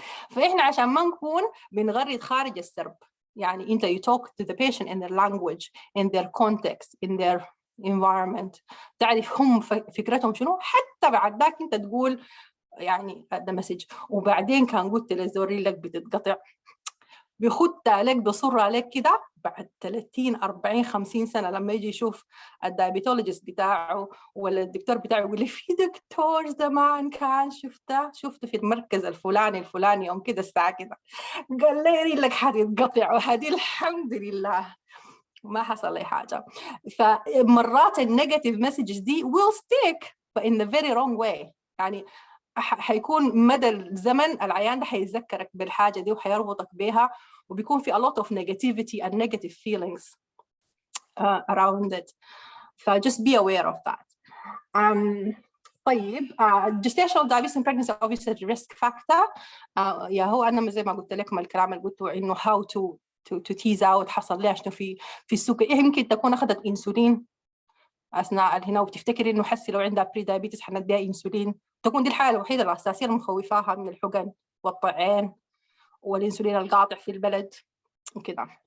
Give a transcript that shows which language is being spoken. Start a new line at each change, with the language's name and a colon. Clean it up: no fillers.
Arabic: فاحنا عشان ما نكون بنغرد خارج السرب، يعني انت
English: you talk to the patient in their language, in their context, in their
Arabic: environment، تعرف هم فكرتهم شنو، حتى بعد ذاك انت تقول يعني ده مسج. وبعدين كان قلت للزوري لك بتتقطع، بيخد عليك بصر عليك كده بعد 30 40 50 سنه لما يجي يشوف الدايبيتولوجيست بتاعه ولا الدكتور بتاعه يقول لي في دكتور زمان كان شفته في المركز الفلاني يوم كده الساعه كده قال لي لك حتتقطع، وهذه الحمد لله ما حصل لي حاجه. فمرات النيجاتيف مسجز دي
English: will stick but in the very wrong way.
Arabic: يعني حيكون مدى الزمن العيان ده حيتذكرك بالحاجه دي وحيربطك بها، وبيكون في
English: a lot of negativity and negative feelings around it. So just be aware of that. طيب gestational diabetes and pregnancy obviously risk factor.
Arabic: يا هو أنا زي ما قلت لكم الكلام اللي قلته إنه
English: how to tease out
Arabic: حصل لي شنو في السكر. يمكن تكون أخذت إنسولين أثناء الهنا وبتفتكر إنه حسي لو عندها بري دايابيتس حنديها إنسولين، تكون دي الحالة الوحيدة الأساسية المخوفاها من الحقن والطعام والإنسولين القاطع في البلد وكده.